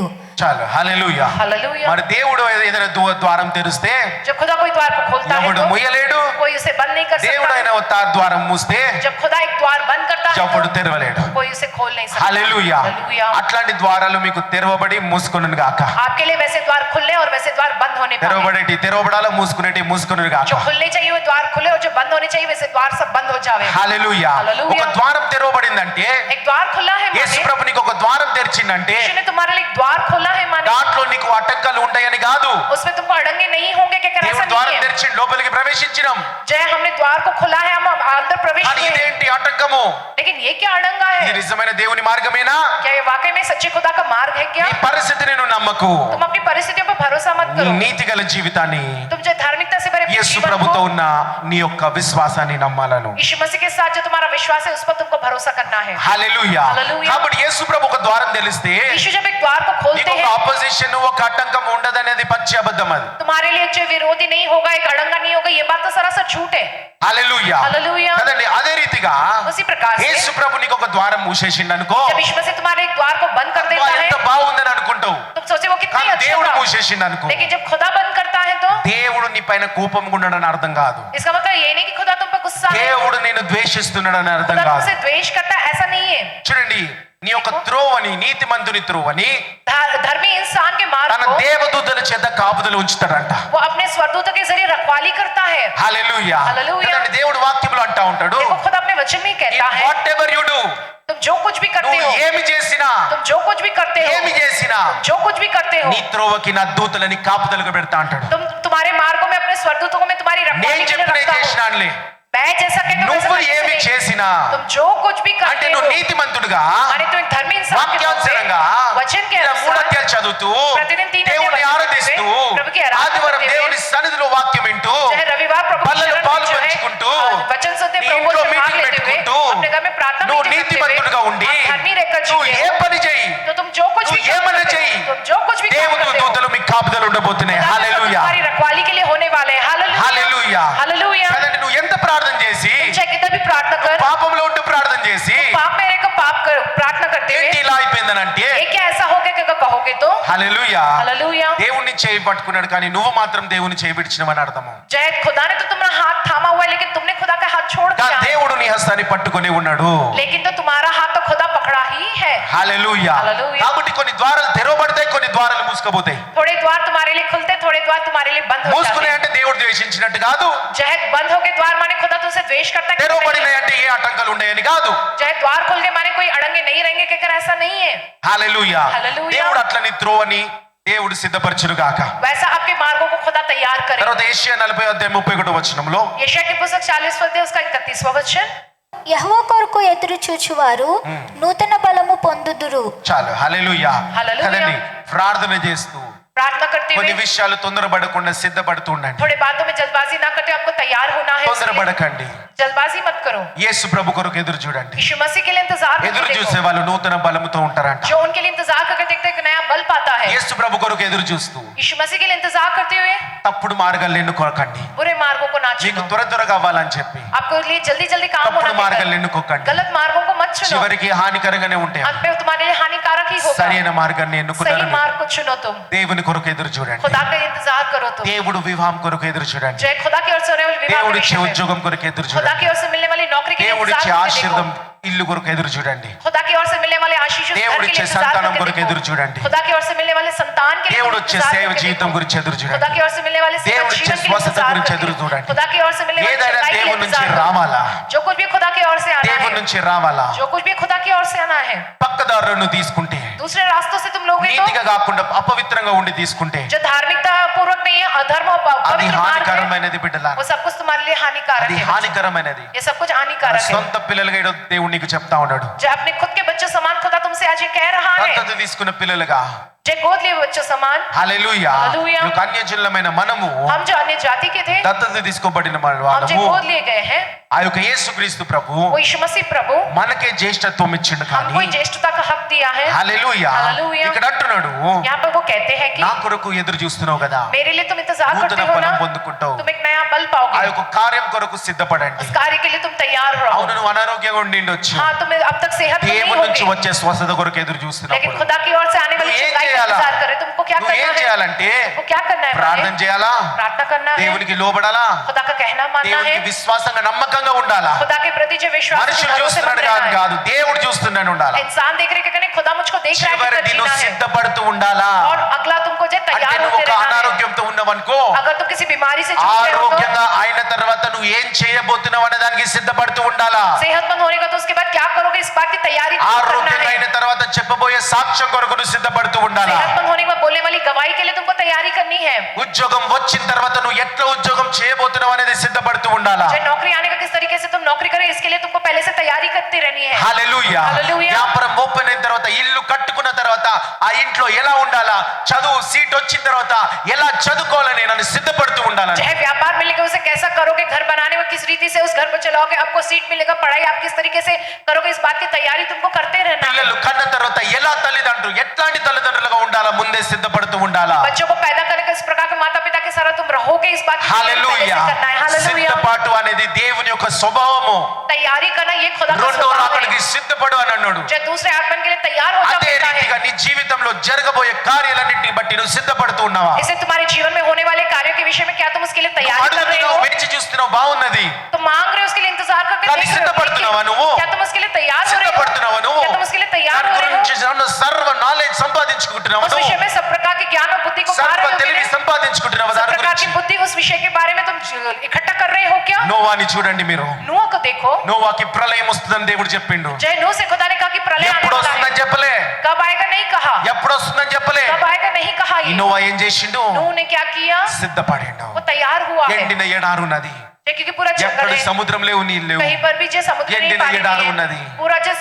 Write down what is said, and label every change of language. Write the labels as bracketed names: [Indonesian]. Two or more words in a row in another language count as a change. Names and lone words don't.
[Telugu] చాలు. హల్లెలూయా. [Hindi] हालेलुया। [Telugu] మరి దేవుడు ఏదైనా ద్వారం తెరిస్తే [Hindi] जब खुदा कोई द्वार को खोलता है [Telugu] ఎవడు [Hindi] तो [Telugu] ముయ్యలేడు. [Hindi] कोई उसे बंद नहीं कर [Telugu] దేవుడు [Hindi] सकता। [Telugu] అయినా ద్వారం మూస్తే [Hindi] जब खुदा एक द्वार बंद करता है [Telugu] ఎవడు [Hindi] तो [Telugu] తెరవలేడు. [Hindi] कोई उसे खोल नहीं सकता। [Telugu] హల్లెలూయా. [Hindi] हालेलुया। [Telugu] అట్లాంటి ద్వారాలు మీకు తెరవబడి మూసుకొనును గాక. [Hindi] आपके लिए वैसे द्वार खुलने और वैसे द्वार बंद होने पाए। [Telugu] తెరవబడాలో మూసుకునేటి మూసుకొనును గాక. [Hindi] जो खुलने चाहिए वो द्वार खुले और जो बंद होने चाहिए वैसे द्वार सब बंद हो जावे। [Telugu] హల్లెలూయా. హల్లెలూయా. ఒక ద్వారం తెరవబడిందంటే, [Hindi] एक द्वार खुला है [Telugu] యేసు [Hindi] माने [Telugu] ప్రభు నీకు ఒక ద్వారం తెరిచిందంటే [Hindi] यीशु ने तुम्हारे लिए एक द्वार खोला है माने [Telugu] దాంట్లో నీకు అడ్డంకాలు ఉంటాయని కాదు. [Hindi] उसमें तुमको अड़ंगे नहीं होंगे क्या? ऐसा [Telugu] దేవుడు [Hindi] नहीं [Telugu] ద్వారం [Hindi] है। [Telugu] తెరిచి లోపలికి ప్రవేశించినాం. [Hindi] जय हमने द्वार को खोला है, हम अंदर प्रवेश [Telugu] కానీ [Hindi] किए हैं। [Telugu] ఇదేంటి ఆటంకము? [Hindi] लेकिन ये क्या अड़ंगा [Telugu] ఇది [Hindi] है? [Telugu] నిజమైన దేవుని మార్గమేనా? [Hindi] क्या ये वाकई में सच्चे खुदा का मार्ग है क्या? [Telugu] నీ పరిస్థితిని నువ్వు నమ్మకు. [Hindi] तुम अपनी परिस्थितियों पर भरोसा भरोसा मत [Telugu] నీ [Hindi] करो। [Telugu] నీతిగల జీవితాన్ని [Hindi] तुम जो धार्मिकता से भरे अपने [Telugu] యేసు [Hindi] जीवन [Telugu] ప్రభుతో [Hindi] को [Telugu] ఉన్న నీ యొక్క విశ్వాసాన్ని నమ్మాలను. [Hindi] यीशु मसीह के साथ जो तुम्हारा विश्वास है उस पर तुमको भरोसा करना है। [Telugu] హల్లెలూయా. హల్లెలూయా. కాబట్టి యేసు ప్రభు ఒక ద్వారం తెలిస్తే [Hindi] यीशु जब एक द्वार को खोलते [Telugu] నీకు ఒక [Hindi] हैं [Telugu] ఆపోజిషన్ ఒక ఆటంకం ఉండదనేది పచ్చి అబద్ధం అది. [Hindi] तुम्हारे लिए जो विरोधी नहीं होगा, एक अड़ंगा नहीं होगा, ये बात तो सरासर झूठ है। [Telugu] హల్లెలూయా. హల్లెలూయా. కదండి. అదే రీతిగా [Hindi] उसी प्रकार से [Telugu] యేసు ప్రభు నీకు ఒక ద్వారం మూసేసిండు అనుకో, [Hindi] जब यीशु मसीह तुम्हारे एक द्वार को बंद कर देता है [Telugu] ఎంత బాగుందని అనుకుంటావు. [Hindi] तुम सोचे वो कितनी [Telugu] కానీ [Hindi] अच्छा [Telugu] దేవుడు [Hindi] था, [Telugu] మూసేసిండు అనుకో, [Hindi] लेकिन जब खुदा बंद करता है तो [Telugu] దేవుడు నీ పైన కోపంగా ఉన్నాడని అర్థం కాదు. [Hindi] इसका मतलब ये नहीं कि खुदा तुम पर गुस्सा है, [Telugu] దేవుడు నేను ద్వేషిస్తున్నాడని అర్థం [Hindi] खुदा [Telugu] కాదు. [Hindi] तुमसे द्वेष करता है, ऐसा नहीं है। [Telugu] చూడండి, నీ యొక్క త్రోవని, నీతిమంతుని త్రోవని [Hindi] धर्मी इंसान के मार्ग [Telugu] తన [Hindi] को [Telugu] దేవదూతల చేత కాపుదలు ఉంచుతాడంట. वो अपने स्वर्गदूतों के जरिए रखवाली करता है। హల్లెలూయా. హల్లెలూయా. కదండి, దేవుడు వాక్యములు అంటా ఉంటాడు, [Hindi] देखो खुद अपने वचन में कहता है [English] whatever you do, [Hindi] तुम जो कुछ भी करते [Telugu] నువ్వు [Hindi] हो, [Telugu] ఏమి చేసినా [Hindi] तुम जो कुछ भी करते हो, [Telugu] ఏమి చేసినా [Hindi] जो कुछ भी करते हो, [Telugu] నీ త్రోవకి నా దూతలని కాపుదలుగా పెడతా అంటాడు. [Hindi] तुम तुम्हारे मार्गों में अपने स्वर्गदूतों को मैं तुम्हारी [Telugu] నేను [Hindi] रखवाली के लिए [Telugu] చెప్పినే [Hindi] रखता हूं। [Telugu] చేసినానులే. [Hindi] मैं जैसा कहता हूं वैसा [Telugu] నువ్వు [Hindi] करने से [Telugu] ఏమి [Hindi] नहीं। [Telugu] చేసినా [Hindi] तुम जो कुछ भी [Telugu] అంటే [Hindi] करते हो, [Telugu] నువ్వు నీతిమంతుడుగా [Hindi] माने तुम एक धर्मी इंसान के रूप [Telugu] వాక్యానుసారంగా [Hindi] में वचन के [Telugu] ఇలా మూడు [Hindi] अनुसार [Telugu] అధ్యాయాలు చదువుతూ [Hindi] प्रतिदिन 3 [Telugu] దేవుని [Hindi] अध्याय [Telugu] ఆరాధిస్తూ [Hindi] प्रभु की आराधना [Telugu] ఆదివారం [Hindi] करते हुए, [Telugu] దేవుని సన్నిధిలో వాక్యం వింటూ [Hindi] चाहे रविवार प्रभु की [Telugu] పల్లెలు [Hindi] शरण [Telugu] పాలు [Hindi] में जो है, [Telugu] పంచుకుంటూ [Hindi] वचन सुनते [Telugu] నీ [Hindi] प्रभु [Telugu] ఇంట్లో [Hindi] से भाग [Telugu] మీటింగ్ [Hindi] लेते हुए, [Telugu] పెట్టుకుంటూ [Hindi] अपने घर में प्रार्थना [Telugu] నువ్వు [Hindi] मीटिंग करते हुए, [Telugu] నీతిమంతుడుగా ఉండి [Hindi] आप धर्मी रहकर [Telugu] నువ్వు [Hindi] जीते [Telugu] ఏ [Hindi] हो, [Telugu] పని చేయి, [Hindi] तो तुम जो कुछ भी [Telugu] నువ్వు [Hindi] काम [Telugu] ఏమన్నా [Hindi] करते [Telugu] చెయ్యి, [Hindi] हो, तुम जो कुछ भी काम [Telugu] దేవుని [Hindi] करते हो, [Telugu] దూతలు మీకు కాపుదలు ఉండబోతున్నాయి. [Hindi] खुदा के साथ [Telugu] హల్లెలూయా. [Hindi] तुम्हारी रखवाली के लिए होने वाले हैं। [Telugu] హల్లెలూయా. [Hindi] हालेलुया हालेलुया। [Telugu] కదండి, నువ్వు ఎంత ప్రార్థన చేసి [Hindi] चाहे कितना भी प्रार्थना कर, [Telugu] పాపంలో ఉంటూ ప్రార్థన చేసి [Hindi] पाप में रहकर पाप कर प्रार्थना करते [Telugu] ఏంటి [Hindi] हुए [Telugu] ఇలా అయిపోయిందనంటే [Hindi] ये क्या ऐसा हो गया कि अगर कहोगे तो [Telugu] హల్లెలూయా. [Hindi] हालेलुया। [Telugu] దేవుణ్ణి చేయి పట్టుకున్నాడు కానీ నువ్వు మాత్రం దేవుని చేయి విడిచినవని అర్థము. [Hindi] जय खुदा ने तो तुम्हारा हाथ थामा हुआ है, लेकिन तुमने खुदा का हाथ छोड़ [Telugu] కానీ [Hindi] दिया है। [Telugu] దేవుడు నీ హస్తాన్ని పట్టుకొని ఉన్నాడు. [Hindi] लेकिन तो तुम्हारा हाथ तो खुदा पकड़ा ही है। [Telugu] హల్లెలూయా. హల్లెలూయా. కాబట్టి కొన్ని ద్వారాలు తెరవబడతాయి, కొన్ని ద్వారాలు మూసుకుపోతాయి. [Hindi] थोड़े द्वार तुम्हारे लिए खुलते, थोड़े द्वार तुम्हारे लिए बंद हो [Telugu] మూసుకునే [Hindi] जाते [Telugu] అంటే దేవుడు ద్వేషించినట్టు కాదు, [Hindi] जय बंद हो गए द्वार माने खुदा तुमसे द्वेष करता है। [Telugu] తెరవబడినాయి అంటే ఏ ఆటంకాలు ఉన్నాయని కాదు. [Hindi] जय द्वार खुल गए माने कोई अड़ंगे नहीं रहेंगे, कहकर ऐसा नहीं है। [Telugu] హల్లెలూయా. హల్లెలూయా. దేవుడు అట్లని త్రోవని దేవుడు సిద్ధపరచును గాక. [Hindi] वैसा आपके मार्गों को खुदा तैयार करे। [Telugu] తర్వాత యెషయా 40:31 వచనంలో [Hindi] यशायाह की पुस्तक 40 अध्याय उसका 31वां वचन, [Telugu] యెహోవా కొరకు ఎదురు చూచువారు నూతన బలము పొందుదురు. చాలు. హల్లెలూయా. హల్లెలూయా. కదండి, ప్రార్థన చేస్తూ [Hindi] प्रार्थना करते [Telugu] కొన్ని [Hindi] हुए [Telugu] విషయాలు తొందరపడకుండా సిద్ధపడుతూ ఉండండి. [Hindi] थोड़े बातों में जल्दबाजी ना करते, आपको तैयार होना है। इसलिए [Telugu] తొందరపడకండి. [Hindi] जल्दबाजी मत करो। [Telugu] యేసు ప్రభు కొరకు ఎదురు చూడండి. [Hindi] यीशु मसीह के लिए इंतजार [Telugu] ఎదురు [Hindi] करके [Telugu] చూసే [Hindi] देखो। [Telugu] వాళ్ళు నూతన బలముతో ఉంటారంట. [Hindi] जो उनके लिए इंतजार करके देखते हैं, एक नया बल पाता है। [Telugu] యేసు ప్రభు కొరకు ఎదురు చూస్తూ [Hindi] यीशु मसीह के लिए इंतजार करते हुए [Telugu] తప్పుడు మార్గాలు ఎన్నుకోకండి. [Hindi] बुरे मार्गों को ना [Telugu] మీకు [Hindi] चुनो। [Telugu] త్వరగా అవ్వాలని చెప్పి [Hindi] आपको लिए जल्दी जल्दी काम [Telugu] తప్పుడు [Hindi] होना [Telugu] మార్గాలు [Hindi] चाहिए। [Telugu] ఎన్నుకోకండి. [Hindi] गलत मार्गों को मत चुनो, [Telugu] చివరికి హానికరంగానే ఉంటాయి. [Hindi] अंत में तुम्हारे लिए हानिकारक ही होगा। [Telugu] సరైన మార్గాన్ని [Hindi] सही [Telugu] ఎన్నుకున్నారు. [Hindi] मार्ग को चुनो तुम। [Telugu] దేవుని కొరకు ఎదురు చూడండి. [Hindi] खुदा का इंतजार करो तुम। [Telugu] దేవుడు వివాహం కొరకు ఎదురు చూడండి. [Hindi] जय खुदा की ओर से होने वाले विवाह के [Telugu] దేవుడిచ్చే [Hindi] विषय में, [Telugu] ఉద్యోగం కొరకు ఎదురు [Hindi] खुदा [Telugu] చూడండి. [Hindi] की ओर से मिलने वाली नौकरी के लिए [Telugu] దేవుడిచ్చే [Hindi] इंतजार करके [Telugu] ఆశీర్వాదం [Hindi] देखो। [Telugu] ఇల్లు కొరకు ఎదురు చూడండి. [Hindi] खुदा की ओर से मिलने वाले आशीष [Telugu] దేవుడిచ్చే సంతానం కొరకు ఎదురు చూడండి. [Hindi] खुदा की ओर से मिलने वाले संतान के लिए [Telugu] దేవుడిచ్చే [Hindi] इंतजार [Telugu] సేవ [Hindi] करके [Telugu] జీవితం [Hindi] देखो। [Telugu] గురించి ఎదురు [Hindi] खुदा [Telugu] చూడండి. [Hindi] की ओर से मिलने वाले सेवा [Telugu] దేవుడిచ్చే [Hindi] जीवन के लिए [Telugu] స్వస్థత [Hindi] इंतजार [Telugu] గురించి [Hindi] करके [Telugu] ఎదురు [Hindi] देखो। [Telugu] చూడండి. [Hindi] खुदा की ओर से मिलने वाली [Telugu] ఏదైనా [Hindi] चंगाई के लिए [Telugu] దేవుని నుంచి [Hindi] इंतजार करो। [Telugu] రావాలా, [Hindi] जो कुछ भी खुदा की ओर से आना [Telugu] దేవుని [Hindi] है, [Telugu] నుంచి రావాలా, [Hindi] जो कुछ भी खुदा की ओर से आना है, [Telugu] పక్కదారులను తీసుకుంటే, [Hindi] दूसरे रास्तों से तुम लोगे तो [Telugu] నీతిగా కాకుండా అపవిత్రంగా ఉండి తీసుకుంటే [Hindi] जो धार्मिकता पूर्वक नहीं है, अधर्म और [Telugu] అది [Hindi] पवित्र मार्ग है, [Telugu] హానికరమైనది బిడ్డలారా. [Hindi] वो सब कुछ तुम्हारे लिए हानिकारक [Telugu] అది [Hindi] है। [Telugu] హానికరమైనది. [Hindi] ये सब कुछ हानिकारक है। [Telugu] సొంత పిల్లలుగా ఈరోజు దేవుడు నీకు చెప్తా ఉన్నాడు. [Hindi] जो अपने खुद के बच्चों समान खुदा तुमसे आज ये कह रहा है, [Telugu] దత్తత తీసుకున్న పిల్లలుగా, [Hindi] जो गोद लिए बच्चों समान [Telugu] హల్లెలూయా, హల్లెలూయా. ఈ యొక్క అన్యజనులమైన మనము [Hindi] हम जो अन्य जाति के थे, [Telugu] దత్తత తీసుకోబడిన [Hindi] हम जो [Telugu] వాళ్ళము [Hindi] गोद लिए गए हैं, [Telugu] ఆ యొక్క యేసుక్రీస్తు ప్రభు [Hindi] वो यीशु मसीह प्रभु [Telugu] మనకే జ్యేష్ఠత్వం ఇచ్చిండు. కానీ [Hindi] हमको ज्येष्ठता का हक दिया है। [Telugu] హల్లెలూయా, హల్లెలూయా. ఇక్కడ అంటున్నాడు, [Hindi] यहाँ पर वो कहते हैं कि [Telugu] నా కొరకు ఎదురు చూస్తున్నావు కదా, [Hindi] मेरे लिए तुम इंतजार [Telugu] నూతన [Hindi] करते हो [Telugu] బలం [Hindi] ना, [Telugu] పొందుకుంటావు. [Hindi] तुम एक नया बल [Telugu] ఆ [Hindi] पाओगे। [Telugu] యొక్క కార్యం కొరకు సిద్ధపడండి. [Hindi] उस कार्य के लिए तुम तैयार रहो। [Telugu] అవును, నువ్వు అనారోగ్యంగా ఉండిండొచ్చు, [Hindi] हाँ, तुम्हें अब तक सेहत नहीं [Telugu] దేవుని నుంచి [Hindi] होगी, [Telugu] వచ్చే స్వస్థత కొరకు ఎదురు [Hindi] लेकिन [Telugu] చూస్తున్నప్పుడు [Hindi] खुदा की ओर से आने वाली [Telugu] నువ్వు ఏం [Hindi] चंगाई का [Telugu] చేయాలా? [Hindi] इंतजार करे। तुमको क्या [Telugu] నువ్వు ఏం [Hindi] करना है? [Telugu] చేయాలంటే [Hindi] तुमको क्या करना है? [Telugu] ప్రార్థన [Hindi] माने? [Telugu] చేయాలా, [Hindi] प्रार्थना करना है, [Telugu] దేవునికి లోబడాలా, [Hindi] खुदा का कहना मानना है, [Telugu] దేవునికి విశ్వాసంగా నమ్మకంగా ఉండాలా. [Hindi] खुदा के प्रति जो विश्वास [Telugu] మనుషులు [Hindi] भरोसेमंद [Telugu] చూస్తున్నాడు [Hindi] रहना है। [Telugu] కాదు, దేవుడు చూస్తున్నాడు ఉండాలా. [Hindi] इंसान देख रहे कि खुदा मुझको देख रहा है, [Telugu] చివరి [Hindi] कि [Telugu] దినం [Hindi] जीना है। [Telugu] సిద్ధపడుతూ ఉండాలా. [Hindi] और अगला तुमको जो [Telugu] అంటే [Hindi] तैयार [Telugu] నువ్వు [Hindi] होते [Telugu] ఒక [Hindi] रहना है। [Telugu] అనారోగ్యంతో ఉన్నవనుకో, [Hindi] अगर तुम किसी बीमारी से जूझ रहे हो तो [Telugu] ఆరోగ్యంగా అయిన తర్వాత నువ్వు ఏం చేయబోతున్నావు అనే దానికి సిద్ధపడుతూ ఉండాలా. [Hindi] सेहतमंद होने का तो उसके बाद क्या करोगे, इस बात की तैयारी तुमको करना [Telugu] ఆరోగ్యంగా [Hindi] है। [Telugu] అయిన తర్వాత చెప్పబోయే సాక్ష్యం కొరకు నువ్వు సిద్ధపడుతూ ఉండాలా. [Hindi] सेहतमंद होने के बाद बोलने वाली गवाही के लिए तुमको तैयारी करनी है। [Telugu] ఉద్యోగం వచ్చిన తర్వాత నువ్వు ఎట్లా ఉద్యోగం చేయబోతున్నావు అనేది సిద్ధపడుతూ ఉండాలా. [Hindi] चाहे नौकरी आने का किस तरीके से तुम नौकरी करे, इसके लिए तुमको पहले से तैयारी करती रहनी है। [Telugu] హల్లెలూయా. హల్లెలూయా. వ్యాపారం ఓపెన్ అయిన తర్వాత, ఇల్లు కట్టుకున్న తర్వాత ఆ ఇంట్లో ఎలా ఉండాలా, చదువు సీట్ వచ్చిన తర్వాత ఎలా చదువుకోవాలని నన్ను సిద్ధపడుతూ ఉండాలని. [Hindi] चाहे व्यापार मिलेगा उसे कैसा करोगे, घर बनाने में किस रीति से उस घर को चलाओगे, आपको सीट मिलेगा, पढ़ाई आप किस तरीके से करोगे, इस बात की तैयारी तुमको करते रहना है। [Telugu] పిల్లలు కన్న తర్వాత ఎలా తల్లిదండ్రులు ఎట్లాంటి తల్లిదండ్రులుగా ఉండాలా ముందే సిద్ధపడుతూ ఉండాలా. [Hindi] बच्चों को पैदा करने का इस प्रकार के माता पिता के सारा तुम रहोगे, इस बात की तैयारी पहले [Telugu] హల్లెలూయా. [Hindi] से करना है। हालेलुया। [Telugu] సిద్ధపాటు అనేది దేవుని యొక్క స్వభావము. [Hindi] तैयारी करना ये खुदा का [Telugu] రెండో [Hindi] स्वभाव [Telugu] రాకడికి [Hindi] है। [Telugu] సిద్ధపడు అని అన్నాడు. [Hindi] जो दूसरे आगमन के लिए तैयार हो [Telugu] అదే [Hindi] जाता [Telugu] రీతిగా [Hindi] है, [Telugu] నీ జీవితంలో జరగబోయే కార్యాలన్నింటిని బట్టి నువ్వు సిద్ధపడుతూ ఉన్నావా? [Hindi] इसे तुम्हारे जीवन में होने वाले कार्यों के विषय में क्या तुम उसके लिए तैयारी कर रहे [Telugu] అడుగుతున్నావు, [Hindi] हो? [Telugu] వేచి చూస్తున్నావు, బాగున్నది. [Hindi] तुम मांग रहे हो, उसके लिए इंतजार करके [Telugu] కానీ [Hindi] देख रहे हो, [Telugu] సిద్ధపడుతున్నావా [Hindi] लेकिन [Telugu] నువ్వు? [Hindi] क्या तुम उसके लिए तैयार हो रहे हो? [Telugu] సిద్ధపడుతున్నావా నువ్వు? [Hindi] क्या तुम उसके लिए तैयार [Telugu] దాని [Hindi] हो रहे [Telugu] గురించి [Hindi] हो? [Telugu] సర్వ నాలెడ్జ్ సంపాదించుకుంటున్నావా [Hindi] उस [Telugu] నువ్వు? [Hindi] विषय में सब प्रकार के ज्ञान और बुद्धि को पा [Telugu] సర్వ [Hindi] रहे हो [Telugu] తెలివి [Hindi] क्या? [Telugu] సంపాదించుకుంటున్నావా [Hindi] सब [Telugu] దాని [Hindi] प्रकार [Telugu] గురించి? [Hindi] की बुद्धि उस विषय के बारे में तुम इकट्ठा कर रहे हो क्या? [Telugu] నోవాని చూడండి మీరు. [Hindi] नूह को देखो, [Telugu] నోవాకి ప్రళయం వస్తుందని దేవుడు చెప్పిండు. [Hindi] जय नूह से खुदा ने कहा कि प्रलय आने [Telugu] ఎప్పుడు [Hindi] वाला [Telugu] వస్తుందని [Hindi] है। [Telugu] చెప్పలే, [Hindi] कब आएगा नहीं कहा, [Telugu] ఎప్పుడు వస్తుందని చెప్పలే. [Hindi] कब आएगा नहीं कहा। [Telugu] ఈ [Hindi] ये [Telugu] నోవా ఏం చేసిండు? [Hindi] नूह ने क्या किया? [Telugu] సిద్ధపడిండు. [Hindi] वो तैयार हुआ है, [Telugu] ఎండిన ఎడారు ఉన్నది, [Hindi] क्योंकि पूरा जंगल [Telugu] ఎక్కడ [Hindi] है, [Telugu] సముద్రం లేవు, నీళ్ళు లేవు, [Hindi] कहीं पर भी जो समुद्र नहीं [Telugu] ఎండిన [Hindi] पानी [Telugu] ఎడారు [Hindi] नहीं [Telugu] ఉన్నది. [Hindi] है, पूरा जो